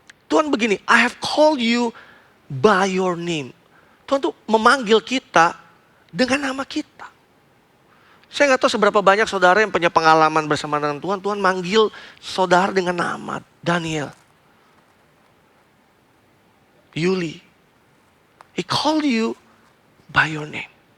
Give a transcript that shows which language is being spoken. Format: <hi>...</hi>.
<id>Tuhan begini,</id> <en>I have called you by your name.</en> <id>Tuhan tuh memanggil kita dengan nama kita. Saya nggak tahu seberapa banyak saudara yang punya pengalaman bersama dengan Tuhan. Tuhan manggil saudara dengan nama Daniel, Yuli.</id> <en>He called you by your name.</en>